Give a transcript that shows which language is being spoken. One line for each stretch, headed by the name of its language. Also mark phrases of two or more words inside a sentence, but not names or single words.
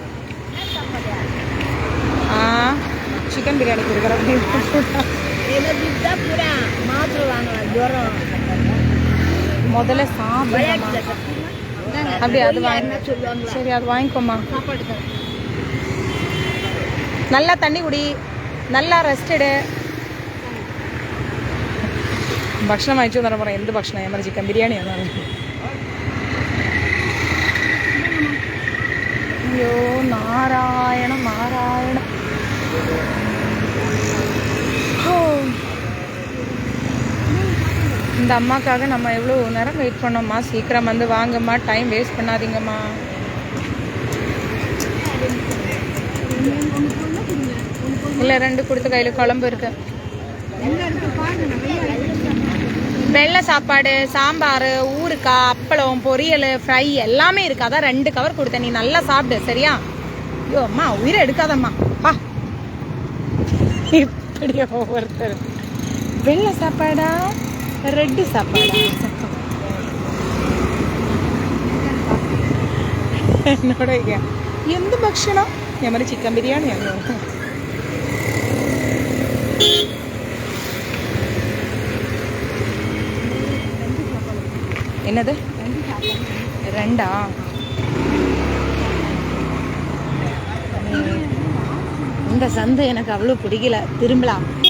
Tamil: சிக்கன் பிரியாணி கொடுக்குறேன். முதல்ல சாப்பிடுங்க. அப்படி அது வாங்க. சரி, அது வாங்கிக்கோமா. நல்லா தண்ணி குடி, நல்லா ரெஸ்ட் எடு.
Malayalam: ഭക്ഷണം വാങ്ങിച്ചു എന്ന് പറഞ്ഞാൽ എന്ത് ഭക്ഷണം? ഞാൻ പറഞ്ഞ ചിക്കൻ ബിരിയാണിയാണ്. അയ്യോ നാരായണ നാരായണ.
Tamil: இந்த அம்மாக்காக நம்ம எவ்வளோ நேரம் வெயிட் பண்ணோம்மா. சீக்கிரம் வந்து வாங்கம்மா, டைம் வேஸ்ட் பண்ணாதீங்கம்மா. இல்லை 2 கொடுத்த கையில் குழம்பு இருக்கு. வெள்ளை சாப்பாடு, சாம்பார், ஊறுக்காய், அப்பளம், பொரியல், ஃப்ரை எல்லாமே இருக்கு. அதான் 2 கவர் கொடுத்தேன். நீ நல்லா சாப்பிடு சரியா? ஐயோ அம்மா உயிரை எடுக்காதம்மா. வா இப்படியே ஒவ்வொருத்தர் வெள்ளை சாப்பாடா ரெட்டு சாப்பாடா?
Malayalam: എന്നോട് ചോദിക്കാം എന്ത് ഭക്ഷണം? ഞാൻ പറഞ്ഞ ചിക്കൻ ബിരിയാണിയാണ്.
Tamil: என்னது 2? இந்த சந்தை எனக்கு அவ்வளோ பிடிக்கல. திரும்பலாம்.